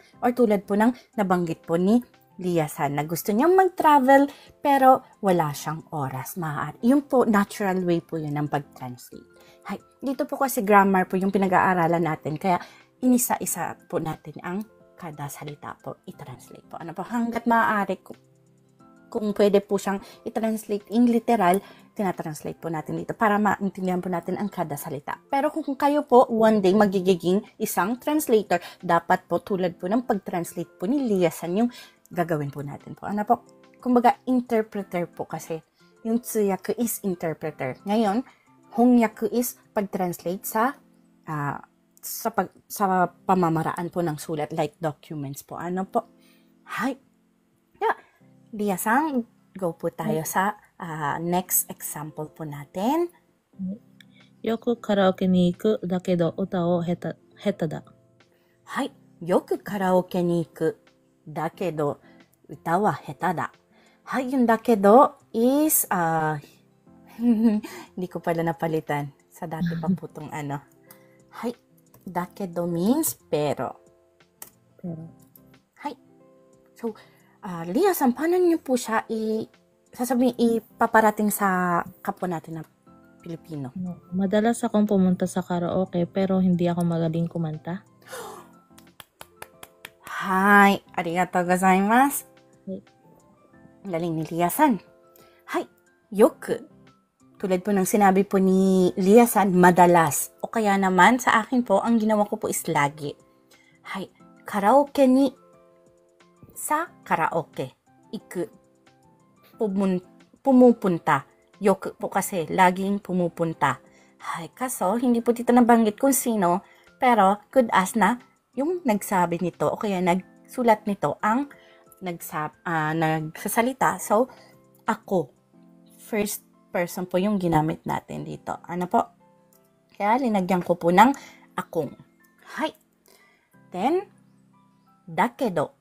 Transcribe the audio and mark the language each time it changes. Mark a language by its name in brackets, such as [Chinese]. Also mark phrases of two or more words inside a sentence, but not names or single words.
[Filipino] Or tulad po ng nabanggit po ni Lia-san na gusto niyang mag-travel pero wala siyang oras. Yun po, [English] natural way [Filipino] po yun ng pag-translate. Dito po kasi grammar po yung pinag-aaralan natin. Kaya inisa-isa po natin ang kada salita po i-translate po. Ano po, hanggat maaari kung pwede po siyang i-translate in literal, tinatranslate po natin dito para maintindihan po natin ang kada salita. Pero kung kayo po [English] one day [Filipino] magiging isang translator, dapat po tulad po ng pag-translate po ni Lia-san yung gagawin po natin po. Ano po? Kumbaga interpreter po kasi. Yung tsuyaku is interpreter. Ngayon, hongyaku is pag-translate sa pamamaraan po ng sulat [English] like documents [Filipino] po. Ano po? Lia-san, go po tayo sa [English] next example [Filipino] po natin. [Japanese] よくカラオケに行くだけど歌を下手だ。よくカラオケに行くだけど歌は下手だ。 [Filipino] Yung daけど is hindi ko pala napalitan sa dati pa po itong ano. Daけど means pero. So, Lia-san, paano niyo po siya ipaparating sa kapwa natin na Pilipino? Madalas akong pumunta sa karaoke pero hindi ako magaling kumanta. [Japanese] ありがとうございます. [Filipino] Galing ni Lia-san. Yoku. Tulad po ng sinabi po ni Lia-san, madalas. O kaya naman, sa akin po, ang ginawa ko po is lagi. Karaoke ni sa karaoke. Iku. Pumupunta. Yoku po kasi, laging pumupunta. Kaso, hindi po dito nabanggit kung sino, pero [English] could ask [Filipino] na yung nagsabi nito o kaya nagsulat nito ang nagsasalita. So, ako. First person po yung ginamit natin dito. Ano po? Kaya linagyan ko po ng akong. Then, dakedo.